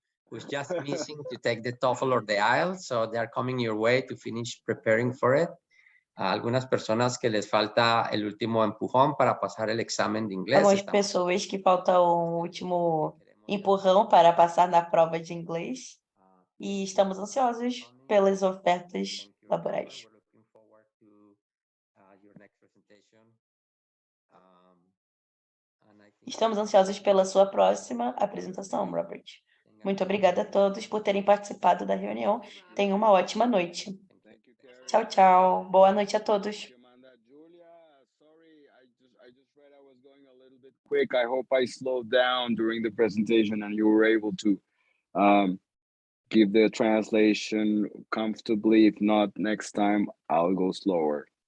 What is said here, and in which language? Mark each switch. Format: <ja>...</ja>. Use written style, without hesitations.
<en>Who's just missing to take the TOEFL or the IELTS, so they're coming your way to finish preparing for it.</en> <es>Algunas personas que les falta el último empujón para pasar el examen de inglés.</es> <pt>Algumas pessoas que falta o último empurrão para passar na prova de inglês. E estamos ansiosos pelas ofertas laborais.</pt> <en>We're looking forward to your next presentation. And I think</en> <pt>Estamos ansiosos pela sua próxima apresentação, Robert. Muito obrigada a todos por terem participado da reunião. Tenham uma ótima noite.</pt> <en>Thank you, Carrie.</en> <pt>Tchau, tchau. Boa noite a todos.</pt> <en>Thank you, Amanda. Julia, sorry, I just read I was going a little bit quick. I hope I slowed down during the presentation and you were able to give the translation comfortably. If not, next time I'll go slower.</en>